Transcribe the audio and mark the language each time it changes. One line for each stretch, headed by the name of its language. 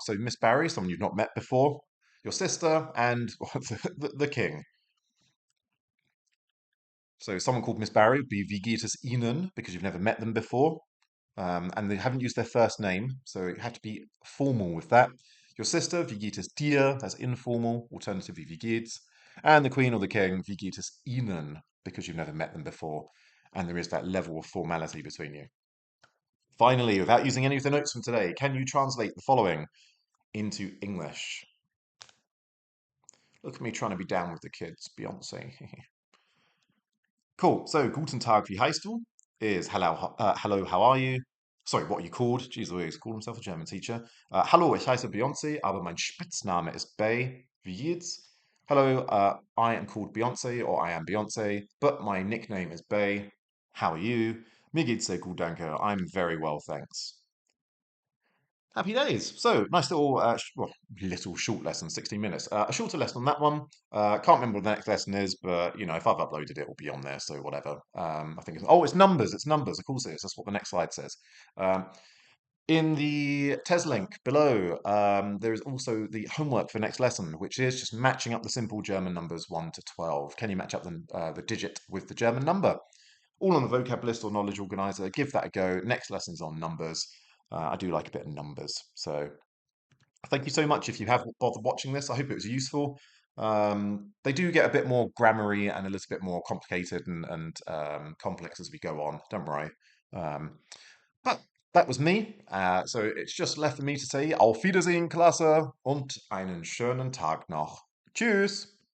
English: So, Miss Barry, someone you've not met before, your sister, and the king. So, someone called Miss Barry would be
German: Wie geht es Ihnen,
English: because you've never met them before. And they haven't used their first name, so you have to be formal with that. Your sister,
German: wie geht es dir?
English: That's informal. Alternatively,
German: wie geht's?
English: And the queen or the king,
German: wie geht es ihnen?
English: Because you've never met them before. And there is that level of formality between you. Finally, without using any of the notes from today, can you translate the following into English? Look at me trying to be down with the kids, Beyonce. Cool.
German: So, guten Tag, wie heißt du?
English: Is hello, how are you? Sorry, what are you called? Jeez Louise, called himself a German teacher.
German: Hallo, ich heiße Beyonce, aber mein Spitzname ist Bey. Wie geht's?
English: Hello, I am called Beyonce, or I am Beyonce, but my nickname is Bey. How are you?
German: Mir geht's sehr gut, danke.
English: I'm very well, thanks. Happy days. So, nice little, little short lesson, 16 minutes. A shorter lesson on that one. Can't remember what the next lesson is, but, if I've uploaded it, it'll be on there, so whatever. I think it's numbers. It's numbers. Of course it is. That's what the next slide says. In the TES link below, there is also the homework for next lesson, which is just matching up the simple German numbers 1 to 12. Can you match up the digit with the German number? All on the vocab list or knowledge organizer. Give that a go. Next lesson's on numbers. I do like a bit of numbers. So thank you so much if you have bothered watching this. I hope it was useful. They do get a bit more grammary and a little bit more complicated and complex as we go on. Don't worry. Um, but that was me. So it's just left for me to say
German: Auf Wiedersehen, Klasse, und einen schönen Tag noch. Tschüss.